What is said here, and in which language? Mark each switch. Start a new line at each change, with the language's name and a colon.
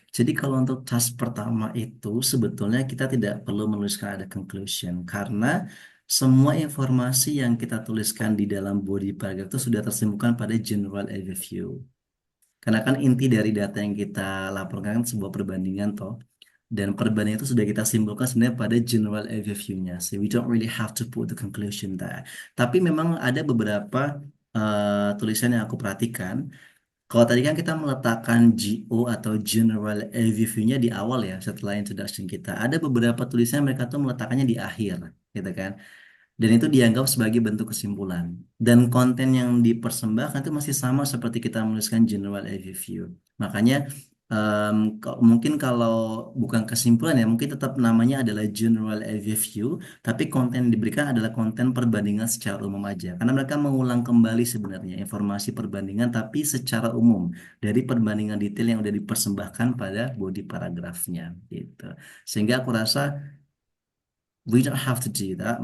Indonesian: Jadi kalau untuk task pertama itu sebetulnya kita tidak perlu menuliskan ada conclusion karena semua informasi yang kita tuliskan di dalam body paragraph itu sudah tersimpulkan pada general overview. Karena kan inti dari data yang kita laporkan kan sebuah perbandingan toh. Dan perbandingan itu sudah kita simpulkan sebenarnya pada general overview-nya.
English: So we don't really have to put the conclusion there.
Indonesian: Tapi memang ada beberapa tulisan yang aku perhatikan kalau tadi kan kita meletakkan GO atau General Overview-nya di awal ya, setelah introduction kita. Ada beberapa tulisan mereka tuh meletakkannya di akhir, gitu kan. Dan itu dianggap sebagai bentuk kesimpulan. Dan konten yang dipersembahkan itu masih sama seperti kita menuliskan General Overview. Makanya mungkin kalau bukan kesimpulan ya, mungkin tetap namanya adalah General Overview, tapi konten yang diberikan adalah konten perbandingan secara umum aja. Karena mereka mengulang kembali sebenarnya informasi perbandingan, tapi secara umum dari perbandingan detail yang udah dipersembahkan pada body paragrafnya gitu. Sehingga aku rasa
English: we don't have to do that.